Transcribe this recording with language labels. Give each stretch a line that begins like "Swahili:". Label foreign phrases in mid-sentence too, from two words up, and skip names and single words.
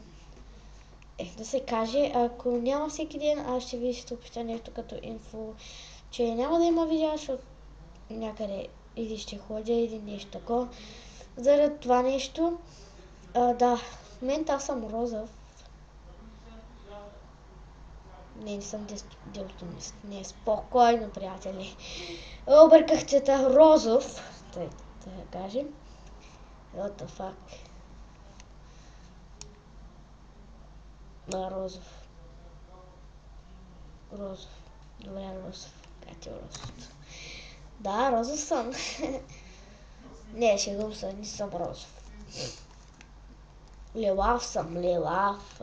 Bulgarian: Да се каже, ако няма всеки ден, аз ще ви съобщението като инфо, че няма да има видео, защото някъде или ще ходя, или нещо такова. Заради това нещо, да, в момента аз съм розов. Не съм делтонист. Не, спокойно, приятели. Обърках цвета розов, да кажем.
English: What the fuck.
Bulgarian: Розов. Добре, розов. Как е розов? Да, розов съм. Не, шегувам се, не съм розов. Лилав съм, лилав.